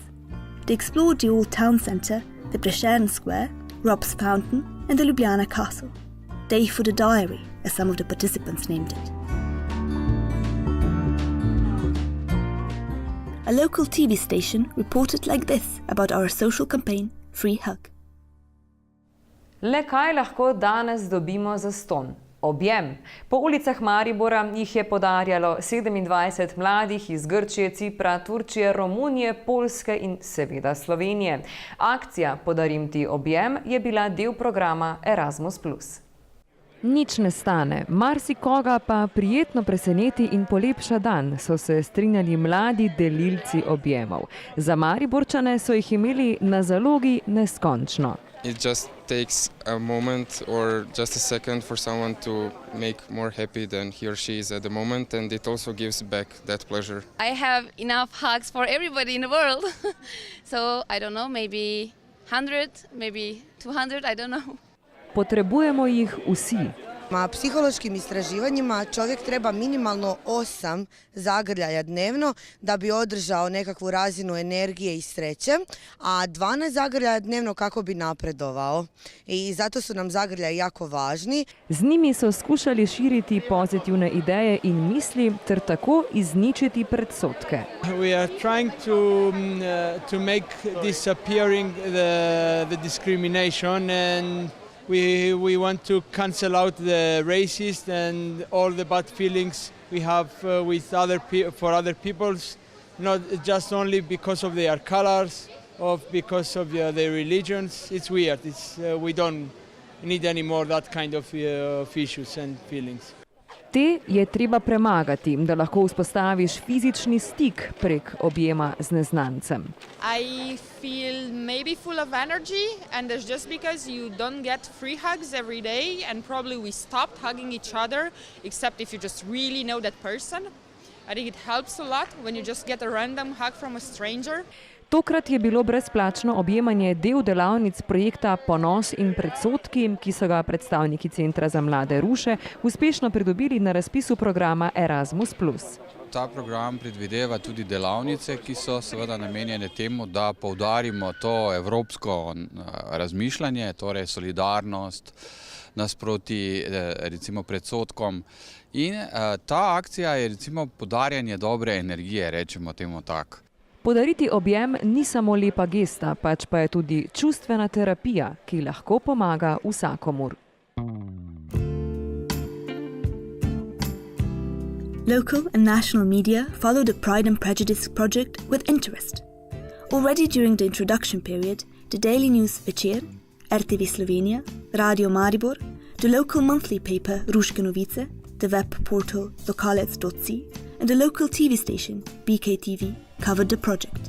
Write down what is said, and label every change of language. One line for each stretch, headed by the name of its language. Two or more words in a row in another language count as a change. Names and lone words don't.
English: They explored the old town centre, the Prešeren Square, Rob's Fountain and the Ljubljana Castle. Day for the diary, as some of the participants named it. A local TV station reported like this about our social campaign, Free Hug.
Slovenian: Le kaj lahko danes dobimo zastonj? Objem. Po ulicah Maribora jih je podarjalo 27 mladih iz Grčije, Cipra, Turčije, Romunije, Poljske in seveda Slovenije. Akcija Podarim ti objem je bila del programa Erasmus+. Nič ne stane, marsikoga pa prijetno preseneti in polepša dan, so se strinjali mladi delilci objemov. Za Mariborčane so jih imeli na zalogi neskončno.
English: It just takes a moment or just a second for someone to make more happy than he or she is at the moment, and it also gives back that pleasure. I have enough hugs for everybody in the world. So, I don't know, maybe 100, maybe 200, I don't know.
Slovenian: Potrebujemo jih vsi.
Croatian: Psihološkim istraživanjima čovjek treba minimalno 8 zagrljaja dnevno da bi održao nekakvu razinu energije i sreće, a 12 zagrljaja dnevno kako bi napredovao. I zato su nam zagrljaji jako važni.
Slovenian: Z njimi so skušali širiti pozitivne ideje in misli ter tako izničiti predsodke.
English: We are trying to make disappearing the discrimination, and we want to cancel out the racist and all the bad feelings we have with for other peoples, not just only because of their colors or because of their religions. It's weird. We don't need anymore that kind of issues and feelings.
Slovenian: Te je treba premagati, da lahko vzpostaviš fizični stik prek objema z neznancem.
English: I feel maybe full of energy, and that's just because you don't get free hugs every day, and probably we stopped hugging each other, except if you just really know that person. I think it helps a lot when you just get a random hug from a stranger.
Slovenian: Tokrat je bilo brezplačno objemanje del delavnic projekta Ponos in predsodki, ki so ga predstavniki Centra za mlade Ruše uspešno pridobili na razpisu programa Erasmus+. Ta program predvideva tudi delavnice, ki so seveda namenjene temu, da poudarimo to evropsko razmišljanje, torej solidarnost nasproti recimo predsodkom. In ta akcija je recimo podarjanje dobre energije, rečemo temu tako. Podariti objem ni samo lepa gesta, pač pa je tudi čustvena terapija, ki lahko pomaga vsakomur.
English: Local and national media follow the Pride and Prejudice project with interest. Already during the introduction period, the daily news Večer, RTV Slovenia, Radio Maribor, the local monthly paper Ruške novice, the web portal lokalec.si, and a local TV station, BKTV, covered the project.